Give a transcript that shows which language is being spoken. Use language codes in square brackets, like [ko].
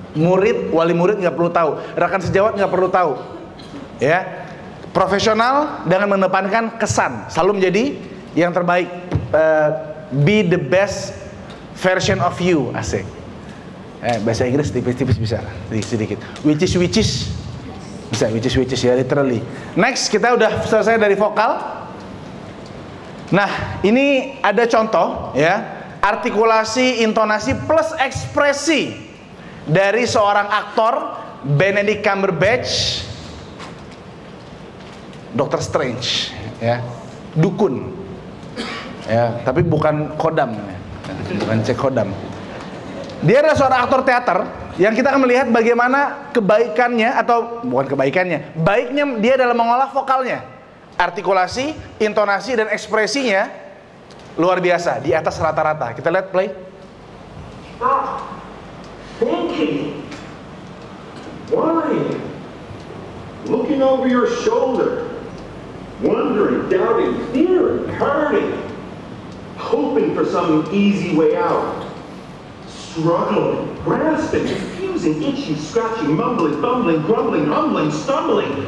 [id] Murid, wali murid nggak perlu tahu. Rekan sejawat nggak perlu tahu. Ya, profesional dengan mengedepankan kesan, selalu menjadi yang terbaik. Be the best version of you, asik. Bahasa Inggris tipis-tipis bisa, sedikit. [en] Which is bisa, which is ya, literally. [id] Next, kita udah selesai dari vokal. Nah, ini ada contoh ya, artikulasi, intonasi plus ekspresi dari seorang aktor Benedict Cumberbatch, Dr. Strange, ya, dukun, ya, tapi bukan kodam, ya. Bukan cek kodam. Dia adalah seorang aktor teater yang kita akan melihat bagaimana kebaikannya, atau bukan kebaikannya, baiknya dia dalam mengolah vokalnya, artikulasi, intonasi, dan ekspresinya luar biasa, di atas rata-rata. Kita lihat, play. [en] Thinking, worrying, looking over your shoulder, wondering, doubting, fearing, hurting, hoping for some easy way out, struggling, grasping, confusing, itching, scratching, mumbling, fumbling, grumbling, humbling, stumbling,